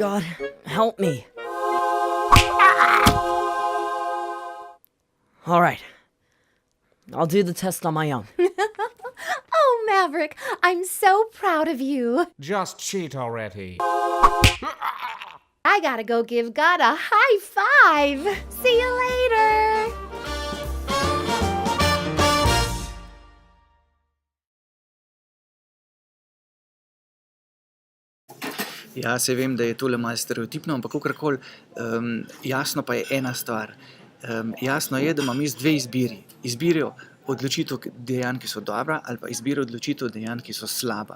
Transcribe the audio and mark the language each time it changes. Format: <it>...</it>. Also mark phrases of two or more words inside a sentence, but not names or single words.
<en>God, help me. All right. I'll do the test on my own. Oh, Maverick, I'm so proud of you. Just cheat already. I gotta go give God a high five. See you later.</en> <sl>Ja, se vem, da je tole malo stereotipno, ampak kakorkoli, jasno pa je ena stvar. Jasno je, da imam jaz dve izbiri. Izbiro odločitev dejanj, ki so dobra, ali pa izbiro odločitev dejanj, ki so slaba.</sl>